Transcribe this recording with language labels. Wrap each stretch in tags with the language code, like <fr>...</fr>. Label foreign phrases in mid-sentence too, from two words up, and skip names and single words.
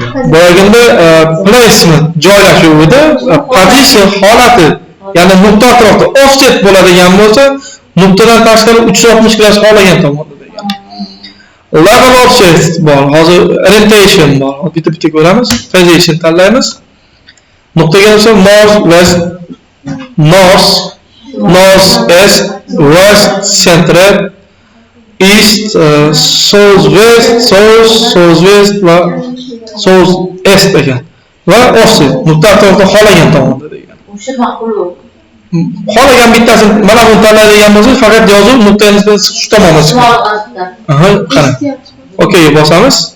<uz>Boyagida placement joylashuvida position holati, ya'ni nuqta atrofida offset bo'ladigan bo'lsa, nuqtadan tashqari 360 gradus xohlagan tomonda degan.</uz> <en>Level offset</en> <uz>bor, hozir orientation bor. Bitta ko'ramiz. Position tanlaymiz. Nuqtaga esa</uz> <en>north, east, west, central, east, southwest</en> <uz>va southeast degan. Va offset nuqta atrofida xohlagan tomonda degan. O'sha ma'qul. Xohlagan bittasini mana buni tanlaydigan bo'lsak, faqat yozuv nuqtaga nisbatan shu tomonga chiqadi. Aha, qarang. Okay, bosamiz.</uz>